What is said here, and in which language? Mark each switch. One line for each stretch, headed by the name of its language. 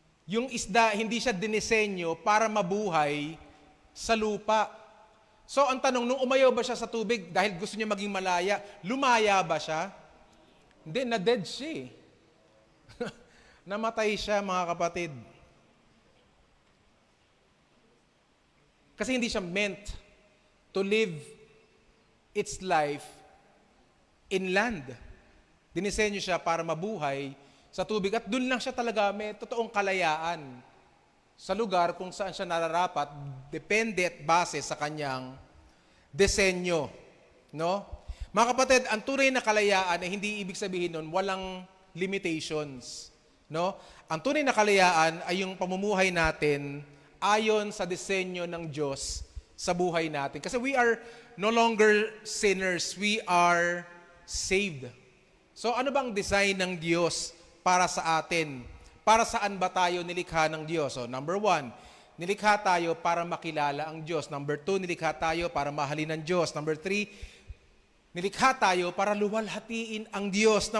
Filipino: Yung isda, hindi siya dinisenyo para mabuhay sa lupa. So, ang tanong, nung umayaw ba siya sa tubig dahil gusto niya maging malaya, lumaya ba siya? Hindi, na-dead siya eh. Namatay siya, mga kapatid. Kasi hindi siya
English: meant to live its life in land.
Filipino: Dinisenyo siya para mabuhay sa tubig. At doon lang siya talaga may totoong kalayaan sa lugar kung saan siya nararapat, depende at base sa kanyang disenyo. No? Mga kapatid, ang tunay na kalayaan ay hindi ibig sabihin nun walang limitations. No? Ang tunay na kalayaan ay yung pamumuhay natin ayon sa disenyo ng Diyos sa buhay natin. Kasi
English: we are no longer sinners, we are saved.
Filipino: So ano bang design ng Diyos para sa atin? Para saan ba tayo nilikha ng Diyos? So, number 1, nilikha tayo para makilala ang Diyos. Number 2, nilikha tayo para mahalin ang Diyos. Number 3, nilikha tayo para luwalhatiin ang Diyos.